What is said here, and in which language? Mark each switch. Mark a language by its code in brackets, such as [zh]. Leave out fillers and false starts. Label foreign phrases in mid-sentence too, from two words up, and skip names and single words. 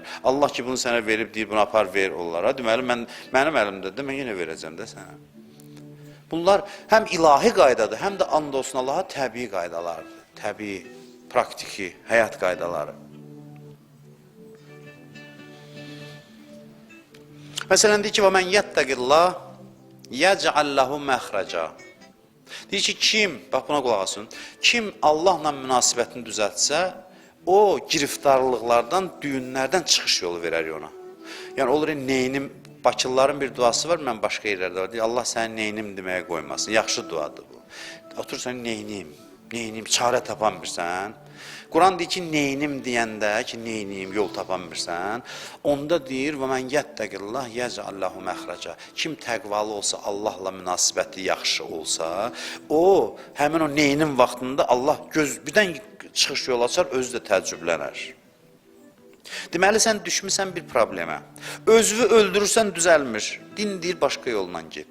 [az] Allah ki, bunu sənə verib deyir, bunu apar ver onlara. Deməli, mənim əlimdədir, mən yenə verəcəm də sənə. Bunlar həm ilahi qaydadır, həm də and olsun Allaha təbii qaydalardır. Təbii, praktiki, həyat qaydaları. Məsələn, deyir ki, [ar] وَمَنْ يَتَّقِ اللّٰهِ يَجْعَلْ لَهُ مَخْرَجًا. [az] Deyir ki, kim, bax buna qulaq asın, kim Allahla münasibətini düzəltsə, o giriftarlıqlardan, düyünlərdən çıxış yolu verər ona. Yəni, olur, neynim, Bakılıların bir duası var, mən başqa yerlərdə var, deyir, Allah səni neynim deməyə qoymasın, yaxşı duadır bu. Otursan, neynim, çarə tapan bilsən. Quran deyir ki, neynim deyəndə ki, neynim, yol tapan bilsən, onda deyir, [ar] وَمَنْ يَتَّقِ اللّٰهِ يَجْعَلْ لَهُ مَخْرَجًا. [az] Kim təqvalı olsa, Allahla münasibəti yaxşı olsa, o, həmin o neynim vaxtında Allah birdən çıxış yol açar, özü də təəccüblənər. Deməli, sən düşmüsən bir problemə. Özünü öldürürsən, düzəlmir. Din deyir, başqa yolla get.